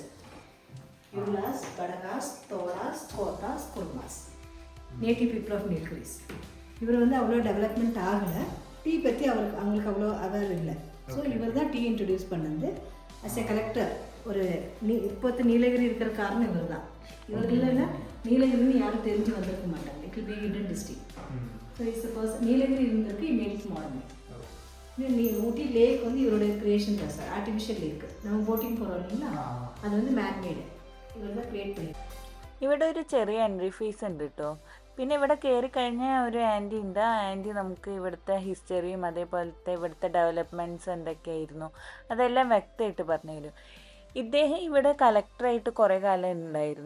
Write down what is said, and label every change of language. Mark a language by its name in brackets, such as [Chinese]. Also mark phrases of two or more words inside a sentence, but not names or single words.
[English] Yulas, Badagas, Toras, Kotas, Kurmas, native people of Nilgiris. [Tamil] இவர் வந்து அவ்வளோ டெவலப்மெண்ட் ஆகலை, டீ பற்றி அவங்களுக்கு அவ்வளோ அவேர் இல்லை. ஸோ இவர் தான் [English] tea introduce [Tamil] பண்ணது [English] as a collector. [Tamil] ஒரு இப்போத்து நீலகிரி இருக்கிற காரணம் இவர் தான். இவர் இல்லைன்னா நீலகிரின்னு யாரும் தெரிஞ்சு வந்திருக்க மாட்டாங்க. [English] It will be hidden district. So it's a person Nilgiri இருந்திருக்கு, made it modern. [Tamil] ஊட்டி லேக் வந்து இவருடைய கிரியேஷன் தான் சார், [English] artificial lake. [Tamil] நம்ம போட்டிங் போகிறோம் இல்லைங்களா, அது வந்து மேன்மேடு. [Malayalam] ഇവിടെ ഒരു ചെറിയ [English] entry fee [Malayalam] ഉണ്ട് കേട്ടോ. പിന്നെ ഇവിടെ കയറി കഴിഞ്ഞാൽ ഒരു ആൻറ്റി ഉണ്ട്. ആ ആൻറ്റി നമുക്ക് ഇവിടുത്തെ ഹിസ്റ്ററിയും അതേപോലത്തെ ഇവിടുത്തെ ഡെവലപ്മെൻറ്റ്സ് എന്തൊക്കെയായിരുന്നു അതെല്ലാം വ്യക്തമായിട്ട് പറഞ്ഞു തരും. ഇദ്ദേഹം ഇവിടെ കളക്ടറായിട്ട് കുറേ കാലം ഉണ്ടായിരുന്നു.